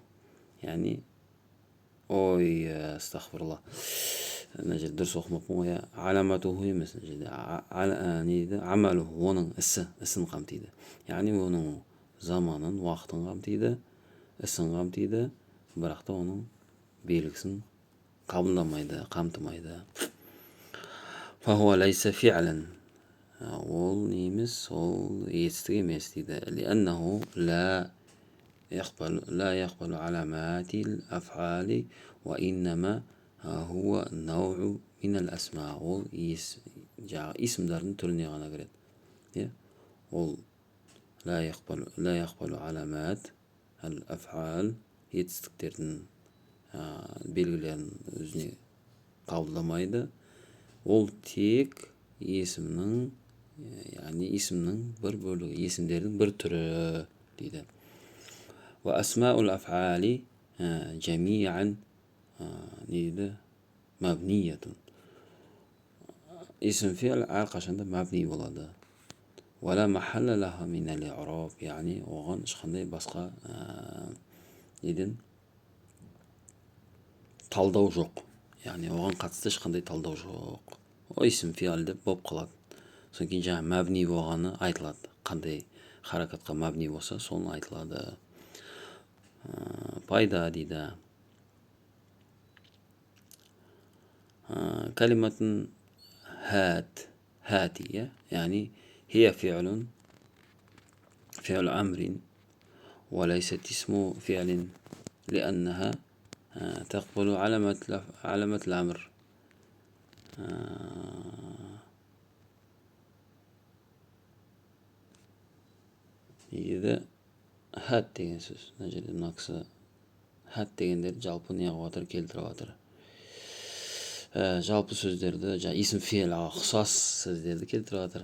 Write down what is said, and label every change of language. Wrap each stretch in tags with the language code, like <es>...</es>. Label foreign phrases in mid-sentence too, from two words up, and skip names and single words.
<kk>Яғни, астағфирулла, мына жерде дұрыс оқымаппын ғой, аламатуху емес, мына жерде амалуху, оның ісін қамтиды. Яғни, оның заманын, уақытын қамтиды, ісін қамтиды, бірақта оның белгісін қабылдамайды, қамтымайды.</kk> <ar>فهو ليس فعلا.</ar> <kk>Ол немес, ол етістік емес дейді.</kk> <ar>لأنه لا يقبل علامات الأفعال وإنما هو نوع من الأسماء.</ar> <kk>Ол исімдердің түріне ғана кіреді. Ол</kk> <ar>لا يقبل علامات الأفعال,</ar> <kk>етістіктердің белгілерін өзіне қабылдамайды. Ол тек есімнің, яғни есімнің бір бөлігі, есімдердің бір түрі дейді.</kk> <ar>وأسماء الأفعال جميعا дейді мабниятун.</ar> <kk>Есім фи'л әрқашанда мабни болады.</kk> <ar>ولا محل لها من الإعراب,</ar> <kk>яғни оған ешқандай басқа неден талдау жоқ. Яғни оған қатысты ешқандай талдау жоқ. Есім фи'ал деп болып қалады. Содан кейін жаңа мабни болғаны айтылады. Қандай харакатқа мабни болса, соны айтылады. Пайда дейді.</kk> <ar>كلمة هات, яғни هي فعل أمر وليست اسم فعل لأنها تقبل علامة الأمر.</ar> <kk>Еді хат деген сөз. Мына жерде мына кісі хат дегендерді жалпы неғып жатыр, келтіріп жатыр. Жалпы сөздерді, исім фи'лға ұқсас сөздерді келтіріп жатыр.</kk>